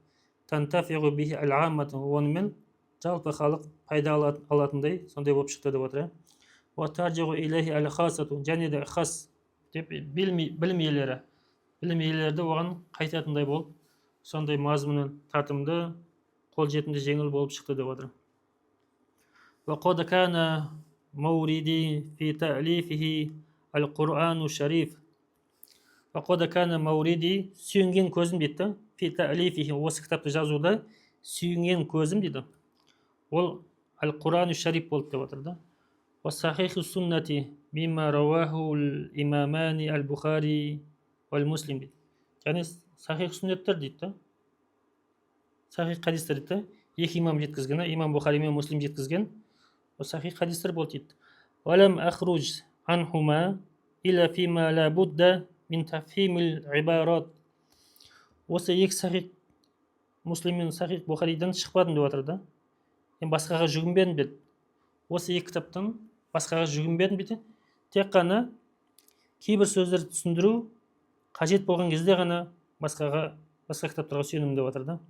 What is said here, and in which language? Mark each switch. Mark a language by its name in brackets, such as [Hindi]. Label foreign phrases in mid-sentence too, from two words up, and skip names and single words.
[Arabic] تنتفع به العامة, [Kazakh] онымен жалпы халық пайда алатындай сондай болып шықты деп отыр. [Arabic] وترجع إليه الخاصة, [Kazakh] және де хас деп білім иелері оған қайтатындай болып сондай мазмұны тартымды, қолжетімді жеңіл болып шықты деп отыр. [Arabic] وقد كان موردي في تأليفه القرآن الشريف. وقد كان موردي, [Kazakh] сүйінген көзім дейді. [Arabic] في تأليفه, [Kazakh] осы кітапты жазуда сүйінген көзім дейді. Ол [Arabic] القرآن الشريف [Kazakh] болды деп отыр да. [Arabic] وصحيح السنة مما رواه الإمامان البخاري ومسلم дейді. [Kazakh] Яғни сахих сүннеттер дейді. Сахих хадистер дейді. Екі имам жеткізген, имам Бухари мен Муслим жеткізген. Сахих хадистер болды дейді. [Arabic] ولم أخرج عنهما, إلى فيما لا بد من تفهيم العبارات. [Kazakh] Осы екі сахих Муслим мен сахих Бухаридан шықпадым деп жатыр да. Мен басқаға жүгінбедім деді. Осы екі кітаптан басқаға жүгінбедім дейді. Тек қана кейбір сөздерді түсіндіру қажет болған кезде ғана басқа кітаптарға сүйенемін деп жатыр да.